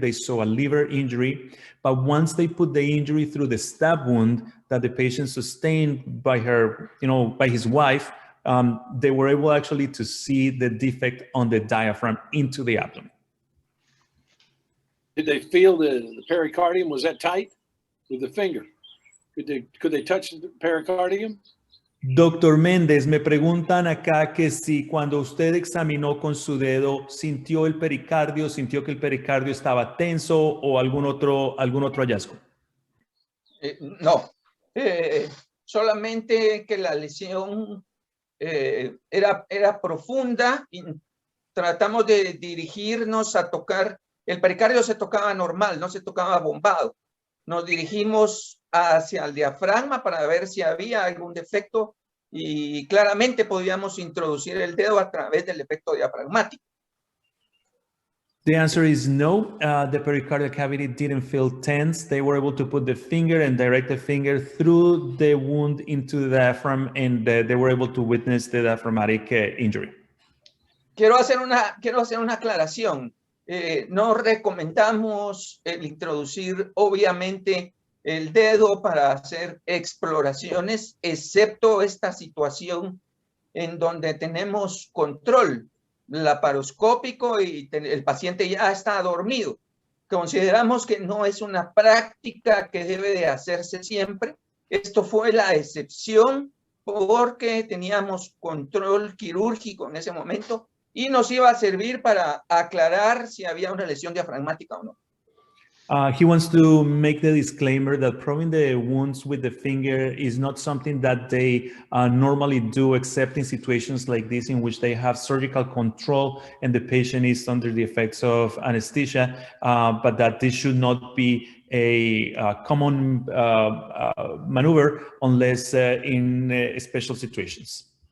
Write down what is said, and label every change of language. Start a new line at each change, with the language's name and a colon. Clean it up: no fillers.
English: They saw a liver injury. But once they put the injury through the stab wound that the patient sustained by her, by his wife, they were able actually to see the defect on the diaphragm into the abdomen. Did they feel the pericardium? Was that tight with the finger? Could they touch the pericardium?
Spanish: Doctor Méndez, me preguntan acá que si cuando usted examinó con su dedo, sintió el pericardio, sintió que el pericardio estaba tenso o algún otro hallazgo. No, solamente que la lesión era profunda y tratamos de dirigirnos a tocar. El pericardio se tocaba normal, no se tocaba bombado. Nos dirigimos hacia el diafragma para ver si había algún defecto y claramente podíamos introducir el dedo a través del efecto diafragmático.
English: The answer is no. The pericardial cavity didn't feel tense. They were able to put the finger and direct the finger through the wound into the diaphragm, and they were able to witness the diaphragmatic injury.
Spanish: Quiero hacer una aclaración. No recomendamos el introducir, obviamente, el dedo para hacer exploraciones, excepto esta situación en donde tenemos control laparoscópico y el paciente ya está dormido. Consideramos que no es una práctica que debe de hacerse siempre. Esto fue la excepción porque teníamos control quirúrgico en ese momento y nos iba a servir para aclarar si había una lesión diafragmática o no.
English: He wants to make the disclaimer that probing the wounds with the finger is not something that they normally do, except in situations like this in which they have surgical control and the patient is under the effects of anesthesia, but that this should not be a common maneuver unless in special situations.